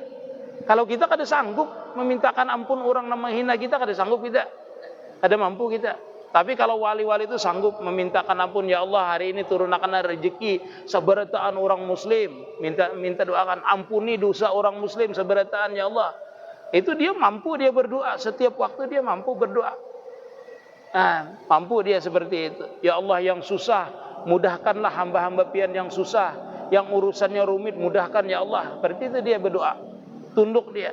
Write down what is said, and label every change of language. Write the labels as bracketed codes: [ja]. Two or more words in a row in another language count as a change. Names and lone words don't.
[id] Kalau kita kada sanggup memintakan ampun orang yang menghina kita, kada sanggup kita. Ada mampu kita. Tapi kalau wali-wali itu sanggup memintakan ampun, ya Allah hari ini turunkan rezeki seberataan orang muslim, minta doakan ampuni dosa orang muslim seberataan ya Allah. Itu dia mampu, dia berdoa setiap waktu, dia mampu berdoa. Nah, mampu dia seperti itu. Ya Allah yang susah, mudahkanlah hamba-hamba pian yang susah, yang urusannya rumit, mudahkan ya Allah. Seperti itu dia berdoa. Tunduk dia.